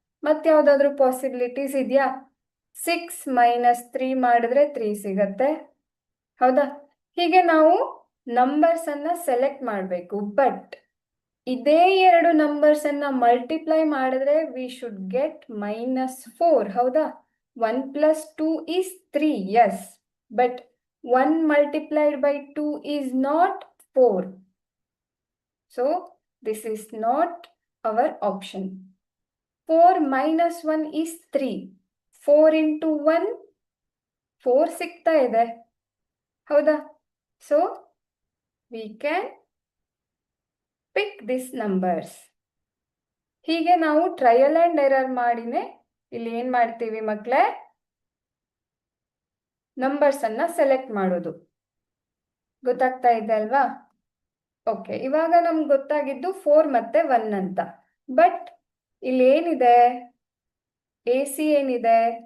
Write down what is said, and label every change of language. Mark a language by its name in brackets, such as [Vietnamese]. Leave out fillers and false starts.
[Kannada] ಮತ್ತೆ ಯಾವ್ದಾದ್ರು ಪಾಸಿಬಿಲಿಟೀಸ್ ಇದೆಯಾ? 6 - 3 ಮಾಡಿದ್ರೆ 3 ಸಿಗತ್ತೆ. ಹೌದಾ? ಹೀಗೆ ನಾವು ನಂಬರ್ಸ್ ಅನ್ನ ಸೆಲೆಕ್ಟ್ ಮಾಡಬೇಕು. ಬಟ್ ಇದೇ 2 ನಂಬರ್ಸ್ ಅನ್ನ ಮಲ್ಟಿಪ್ಲೈ ಮಾಡಿದ್ರೆ [English] We should get -4. [Kannada] ಹೌದಾ? [English] 1 + 2 is 3, yes, but 1 multiplied by 2 is not 4. So this is not our option. 4 - 1 is 3. [Kannada] 4 into 1 4 ಸಿಗ್ತಾ ಇದೆ. ಹೌದಾ? [English] So we can pick these numbers. [Kannada] ಹೀಗೆ ನಾವು ಟ್ರಯಲ್ ಅಂಡ್ ಎರರ್ ಮಾಡಿನೇ ಇಲ್ಲಿ ಏನ್ ಮಾಡ್ತೀವಿ ಮಕ್ಕಳೇ? ನಂಬರ್ಸ್ ಅನ್ನ ಸೆಲೆಕ್ಟ್ ಮಾಡೋದು. ಗೊತ್ತಾಗ್ತಾ ಇದೆ ಅಲ್ವಾ? ಓಕೆ, ಇವಾಗ ನಮ್ಗೆ ಗೊತ್ತಾಗಿದ್ದು 4 ಮತ್ತೆ 1 ಅಂತ. ಬಟ್ ಇಲ್ಲಿ ಏನಿದೆ? ಎ ಸಿ ಏನಿದೆ?